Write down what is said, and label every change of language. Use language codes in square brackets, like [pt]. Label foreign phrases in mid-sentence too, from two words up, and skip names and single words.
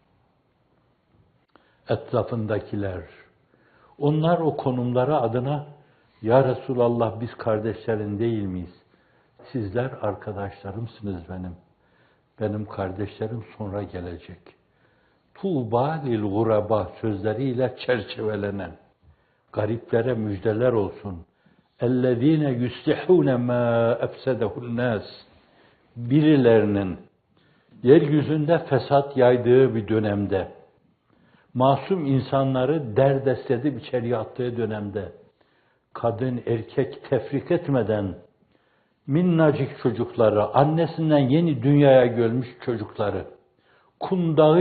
[tr] Etrafındakiler, onlar o konumları adına, [ar] يا رسول الله [tr] biz kardeşlerin değil miyiz? Sizler arkadaşlarımsınız benim. Benim kardeşlerim sonra gelecek. [ar] طوبى للغرباء [tr] sözleriyle çerçevelenen, gariplere müjdeler olsun. [ar] اَلَّذ۪ينَ يُسْلِحُونَ مَا اَفْسَدَهُ النَّاسِ [tr] Birilerinin yeryüzünde fesat yaydığı bir dönemde, masum insanları derdest edip içeriye attığı dönemde, kadın erkek tefrik etmeden, minnacık çocukları, annesinden yeni dünyaya gelmiş çocukları, kundağı